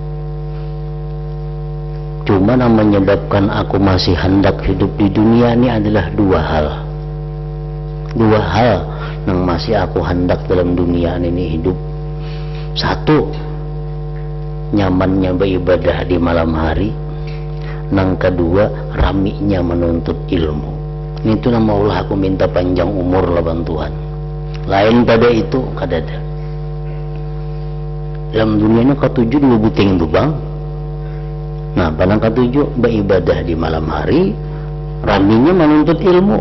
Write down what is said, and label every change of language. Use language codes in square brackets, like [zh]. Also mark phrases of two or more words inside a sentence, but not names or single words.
[bjn] Cuma yang menyebabkan aku masih hendak hidup di dunia ini adalah 2 hal. 2 hal yang masih aku hendak dalam dunia ini hidup. 1, nyamannya beribadah di malam hari. Yang kedua, raminya menuntut ilmu. Itu nama Allah aku minta panjang umur lawan Tuhan. Lain pada itu kada ada. Dalam dunia ini ketujuh 2 buting itu bang. Nah, pada ketujuh beribadah di malam hari, raminya menuntut ilmu.